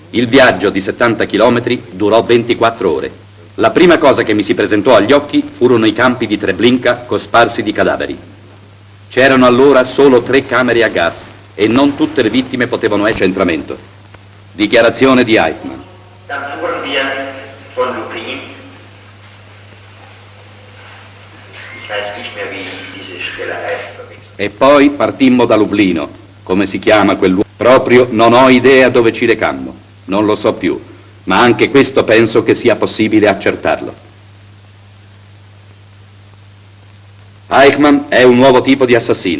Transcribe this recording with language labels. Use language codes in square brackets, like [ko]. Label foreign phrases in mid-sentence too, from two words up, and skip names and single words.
[it] Il viaggio di 70 chilometri durò 24 ore. La prima cosa che mi si presentò agli occhi furono i campi di Treblinka cosparsi di cadaveri. C'erano allora solo 3 camere a gas e non tutte le vittime potevano essere centramento. Dichiarazione di Eichmann. [de] Dann fuhren wir von Lublin. Ich weiß nicht mehr, wie diese Stelle heißt. [it] E poi partimmo da Lublino, come si chiama quel luogo. Proprio non ho idea dove ci recammo, non lo so più, ma anche questo penso che sia possibile accertarlo. Eichmann è un nuovo tipo di assassino.